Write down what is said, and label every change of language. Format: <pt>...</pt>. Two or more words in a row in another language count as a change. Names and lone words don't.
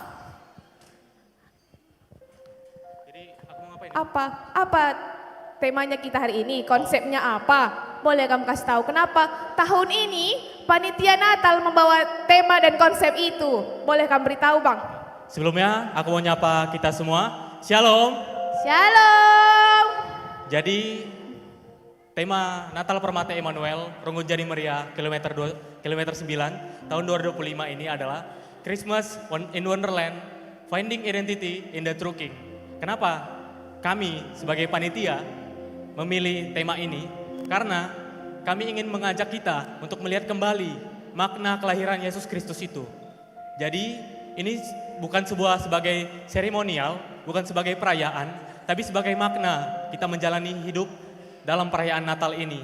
<id>Jadi aku mau ngapain? Apa temanya kita hari ini? Konsepnya apa? Boleh kamu kasih tahu kenapa tahun ini panitia Natal membawa tema dan konsep itu? Boleh kamu beritahu bang? Sebelumnya aku mau nyapa kita semua. Shalom. Shalom. Jadi tema Natal Permata Emmanuel Ronggonjani Meriah kilometer 9 tahun 2025 ini adalah</id> <en>Christmas in Wonderland, Finding Identity in the True King.</en> <id>Kenapa kami sebagai panitia memilih tema ini? Karena kami ingin mengajak kita untuk melihat kembali makna kelahiran Yesus Kristus itu. Jadi ini bukan sebagai seremonial, bukan sebagai perayaan, tapi sebagai makna kita menjalani hidup dalam perayaan Natal ini.</id>